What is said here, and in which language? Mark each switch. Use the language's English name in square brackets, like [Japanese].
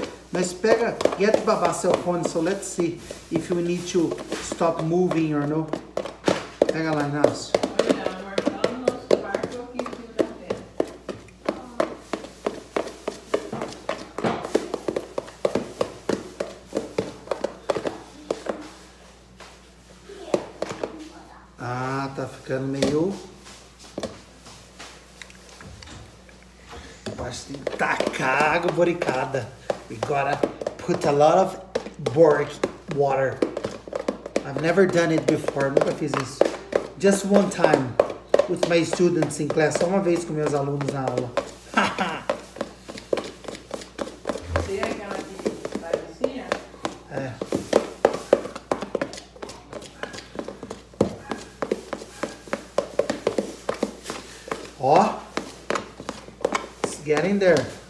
[English] Mas pega, get Baba cell phone, so let's see if we need to stop moving or no. [Portuguese] Pega lá, Inácio. Olha, amor, tá no nosso quarto aqui em cima da tela. Ah, tá ficando meio... Acho que tem que tacar água boricada. [English] We gotta put a lot of boric water. I've never done it before. Nunca fiz isso. Just one time with my students in class. [Portuguese] Só uma vez com meus alunos na aula. Você é aquela que faz assim, ó? É. [English] Ó. It's getting there.